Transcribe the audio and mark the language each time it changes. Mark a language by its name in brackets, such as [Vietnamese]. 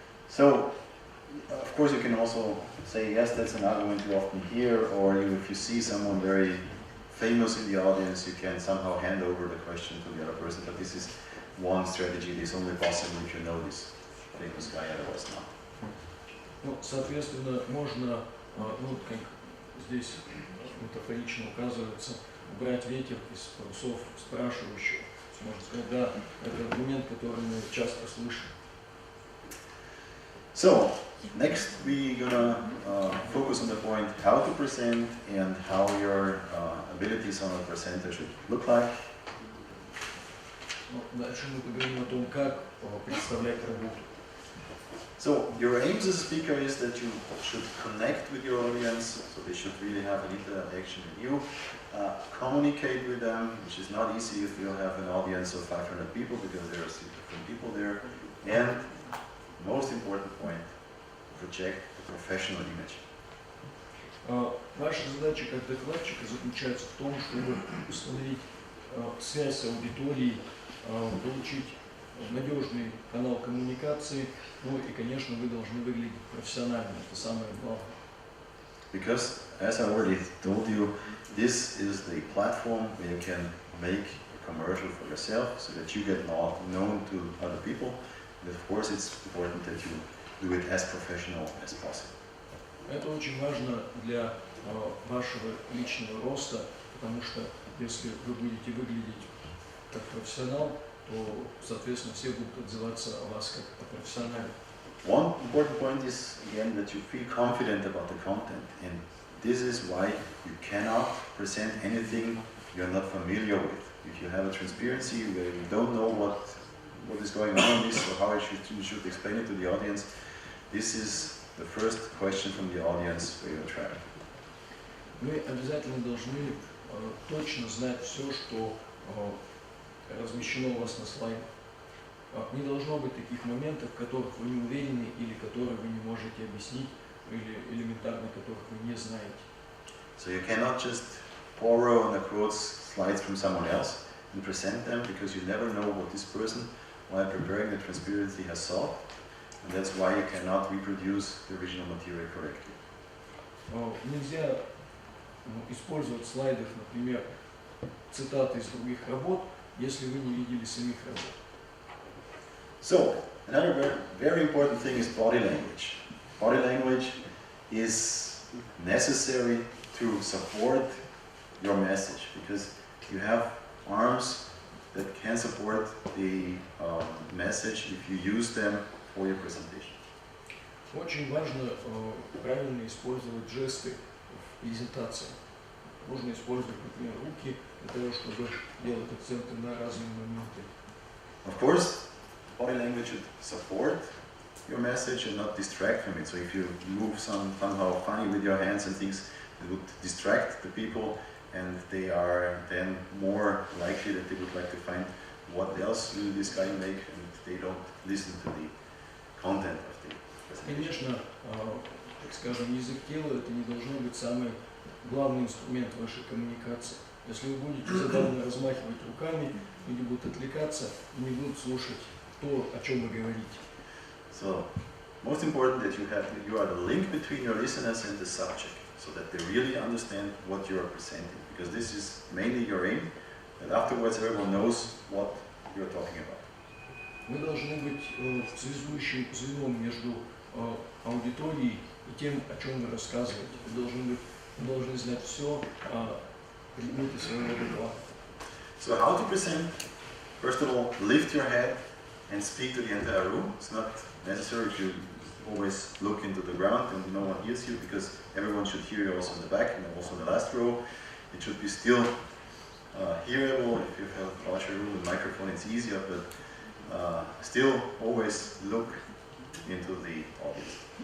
[English] So, of course, you can also say, yes, that's an argument you often hear, or if you see someone very famous in the audience, you can somehow hand over the question to the other person, but this is one strategy. It is only possible if you know this famous guy, otherwise not. [Russian] Ну, соответственно, можно, ну, как здесь метафорично указывается, убрать ветер из парусов спрашивающего. Можно сказать, да, это аргумент, который мы часто слышим. [English] So, next we're gonna focus on the point how to present and how your abilities on a presenter should look like. [Russian] Ну, дальше мы поговорим о том, как представлять работу. [English] So, your aims as a speaker is that you should connect with your audience, so they should really have an interaction with you, communicate with them, which is not easy if you have an audience of 500 people because there are different people there, and most important point, project a professional image. [Russian] Ваша задача как докладчика заключается в том, чтобы установить связь с аудиторией, получить надежный канал коммуникации, ну и, конечно, вы должны выглядеть профессионально, это самое главное. [English] Because, as I already told you, this is the platform where you can make a commercial for yourself so that you get known to other people. And of course, it's important that you do it as professional as possible. [Russian] Это очень важно для вашего личного роста, потому что если вы будете выглядеть как профессионал, то, соответственно, все будут отзываться о вас как о профессионале. [English] One important point is, again, that you feel confident about the content. And this is why you cannot present anything you're not familiar with. If you have a transparency where you don't know what is going on in this or how you should explain it to the audience, this is the first question from the audience where you're trying. [Russian] Вы обязательно должны точно знать все, что размещено у вас на слайде. Не должно быть таких моментов, в которых вы не уверены или которые вы не можете объяснить, или элементарно которых вы не знаете. [English] So you cannot just borrow and quote slides from someone else and present them because you never know what this person, while preparing the transparency, has saw. And that's why you cannot reproduce the original material correctly. [Russian] Нельзя использовать в слайдах, например, цитаты из других работ, если вы не видели самих работ. [English] So, another very important thing is body language. Body language is necessary to support your message because you have arms that can support the message if you use them for your presentation. [Russian] Очень важно правильно использовать жесты в презентации. Можно использовать, например, руки для того, чтобы делать акценты на разные моменты. [English] Of course, body language should support your message and not distract from it. So if you move somehow funny with your hands and things, it would distract the people, and they are then more likely that they would like to find what else will this guy make, and they don't listen to the content of the presentation. [Russian] Конечно, так скажем, язык тела это не должно быть самый главный инструмент вашей коммуникации. Если вы будете забавно размахивать руками, люди будут отвлекаться и не будут слушать то, о чем вы говорите. [English] So, most important that you are the link between your listeners and the subject, so that they really understand what you are presenting. Because this is mainly your aim, that afterwards everyone knows what you are talking about. [Russian] Вы должны быть связующим звеном между аудиторией и тем, о чем вы рассказываете. Вы должны знать все о предмете своего доклада. [English] So how to present? First of all, lift your head and speak to the entire room. It's not necessary to always look into the ground and no one hears you, because everyone should hear you also in the back and also in the last row. It should be still hearable. If you have a larger room with microphone, it's easier, but still always look into the audience.